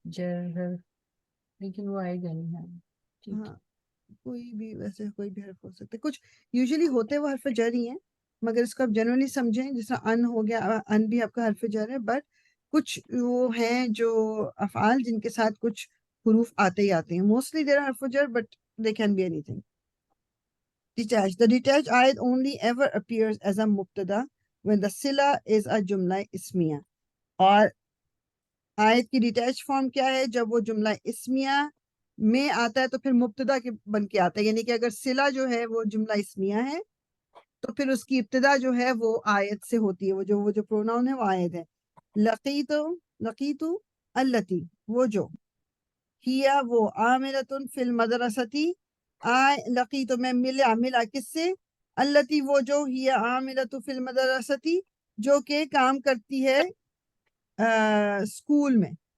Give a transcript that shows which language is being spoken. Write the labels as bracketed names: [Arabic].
[Urdu] جر, حرف, لیکن وہ آئے گا نہیں. ہاں ٹھیک ہاں, کوئی بھی ویسے کوئی بھی حرف ہو سکتا ہے. کچھ یوزلی ہوتے وہ حرف جر ہی ہیں, مگر اس کو آپ جنرلی سمجھیں, جس طرح ان ہو گیا, ان بھی آپ کا حرف جر ہے, بٹ کچھ وہ ہیں جو افعال جن کے ساتھ کچھ حروف آتے ہی آتے ہیں. [English] Mostly دیر حرف جر but they can be any thing. Detached. The detached ayat only ever appears as a mubtada when the sila is a jumla ismiya. [Urdu] اور آیت کی ڈیٹیچ فارم کیا ہے؟ جب وہ جملہ اسمیہ میں آتا ہے تو پھر مبتدا کے بن کے آتا ہے, یعنی کہ اگر صلہ جو ہے وہ جملہ اسمیہ ہے تو پھر اس کی ابتدا جو ہے وہ آیت سے ہوتی ہے, وہ جو پروناؤن ہے وہ آیت ہے. لقیتو التی, وہ جو, ہیا وہ, [Arabic] عاملۃ فی المدرستی, [Urdu] لقیتو میں ملا کس سے؟ التی وہ جو, ہیا عاملۃ فی المدرستی جو کہ کام کرتی ہے اسکول میں.